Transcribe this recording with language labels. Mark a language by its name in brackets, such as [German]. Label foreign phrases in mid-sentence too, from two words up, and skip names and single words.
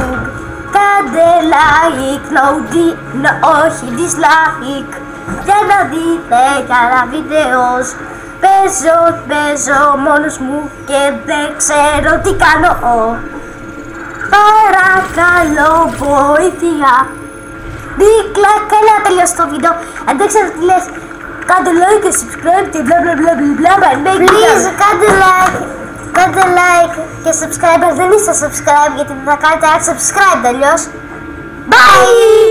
[Greek] Κάντε like, όχι dislike για να δείτε καλά βίντεο! Παίζω μόνος μου και δεν ξέρω τι κάνω. Παρακαλώ βοήθεια. Νίκλα, καλά να τελειώσει το βίντεο. Αν δεν ξέρω τι λες, κάντε like και subscribe και bla bla bla bla bla. [English] Please, [Greek] κάντε like και subscribe. Δεν είστε subscribe γιατί δεν θα κάνετε subscribe τελειώς. Bye!